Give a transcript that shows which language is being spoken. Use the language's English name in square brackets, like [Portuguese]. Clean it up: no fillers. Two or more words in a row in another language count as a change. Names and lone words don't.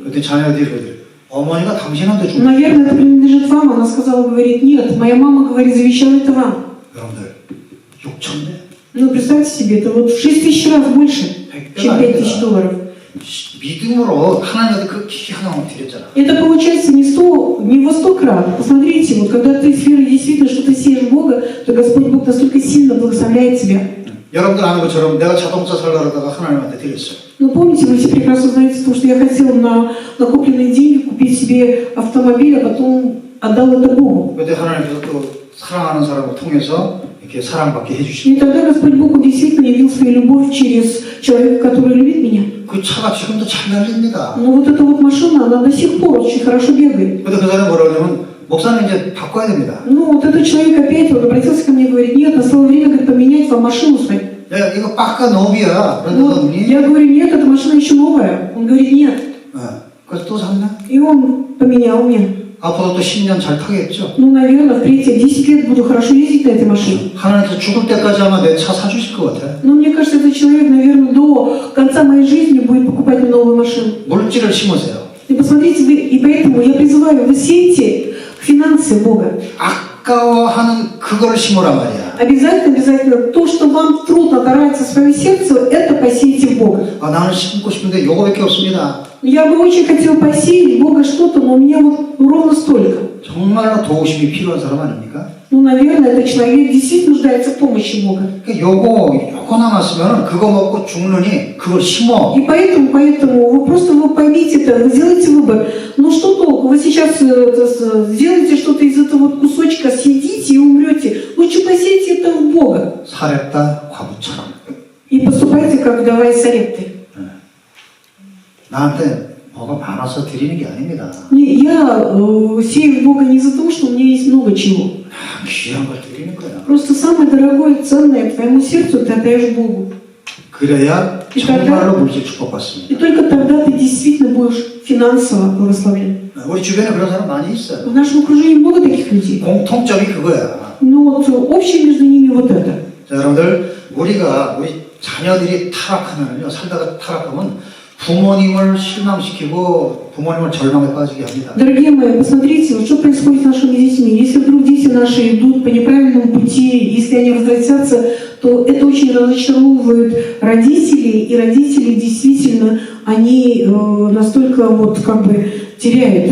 [Korean] 그때 자녀들이 그러더래. 어머니가 당신한테 준 거예요. [Russian] Наверное, это принадлежит вам. Она сказала, говорит, нет, моя мама, говорит, завещала это вам. [Korean] 여러분들 6,000배? [Russian] Ну, представьте себе, это вот в 6000 раз больше, чем 5000 долларов. [Korean] 믿음으로 하나님한테 그 희한한 드렸잖아. [Russian] Это получается не во 100 крат. Посмотрите, вот когда ты с верой действительно что-то сеешь в Бога, то Господь Бог настолько сильно благословляет тебя. [Korean] 여러분들 아는 것처럼 내가 자동차 살려고 하다가 하나님한테 드렸어요. [Russian] Ну, помните, вы все прекрасно знаете, то, что я хотела на накопленные деньги купить себе автомобиль, а потом отдал это Богу. [Korean] 그때 하나님께서 또 사랑하는 사람을 통해서 이렇게 사랑받게 해주시고. [Russian] И тогда Господь Бог он действительно явил свою любовь через человека, который любит меня. [Korean] 그 차가 지금도 잘 날립니다. [Russian] Но вот эта вот машина, она до сих пор очень хорошо бегает. [Korean] 근데 그 사람이 뭐라고 하냐면 목사님 이제 바꿔야 됩니다. [Russian] Ну, вот этот человек опять вот обратился ко мне и говорит, нет, настало время, говорит, поменять вам машину свою. [Korean] 야, 이거 빠까 노비야. 그런데 [Russian] Вот, [Korean] 너 [Russian] я говорю, нет, эта машина еще новая. Он говорит, нет. [Korean] 그래서 또 샀나? [Russian] И он поменял мне. [Korean] 앞으로 또 10년 잘 타겠죠? [Russian] Ну, наверное, впредь 10 лет буду хорошо ездить на этой машине. [Korean] 하나님께서 죽을 때까지 아마 내 차 사주실 것 같아. [Russian] Но мне кажется, этот человек, наверное, до конца моей жизни будет покупать мне новую машину. [Korean] 물질을 심으세요. [Russian] И посмотрите, и поэтому я призываю, вы сеете финансы Бога. [Korean] 아까워하는 그걸 심으란 말이야. [Russian] Обязательно, то, что вам трудно оторвать со своего сердца, это посейте в Бога. [Korean] 아, 나는 심고 싶은데 요거밖에 없습니다. [Russian] Я бы очень хотела посеять в Бога что-то, но у меня вот ровно столько. [Korean] 정말로 도우심이 필요한 사람 아닙니까? [Russian] Ну, наверное, этот человек действительно нуждается в помощи Бога. [Korean] 그러니까 요거 남았으면 그거 먹고 죽느니 그걸 심어. [Russian] И поэтому вы просто поймите это, вы сделайте выбор. Ну что толку? Вы сейчас сделаете что-то из этого вот кусочка, съедите и умрете. Лучше посейте это в Бога. [Korean] 사렙다 과부처럼. [Russian] И поступайте, как вдова из Сарепты. [Korean] 나한테 뭐가 많아서 드리는 게 아닙니다. [Russian] Я сею в Бога не за то, что у меня есть много чего. [Korean] 귀한 걸 드리는 거야. [Russian] Просто самое дорогое, ценное твоему сердцу ты отдаешь Богу. [Korean] 그래야 정말로 물질 축복받습니다. [Russian] И только тогда ты действительно будешь финансово благословен. [Korean] 우리 주변에 그런 사람 많이 있어요. [Russian] В нашем окружении много таких людей. [Korean] 공통점이 그거야. [Russian] Но вот общее между ними вот это. [Korean] 자, 여러분들 우리 자녀들이 타락하면요, 살다가 타락하면 부모님을 실망시키고 부모님을 절망에 빠지게 합니다. [Russian] Дорогие мои, посмотрите, вот что происходит с нашими детьми. Если вдруг дети наши идут по неправильному пути, если они возвратятся, то это очень разочаровывает родителей, и родители действительно, они настолько вот как бы теряют.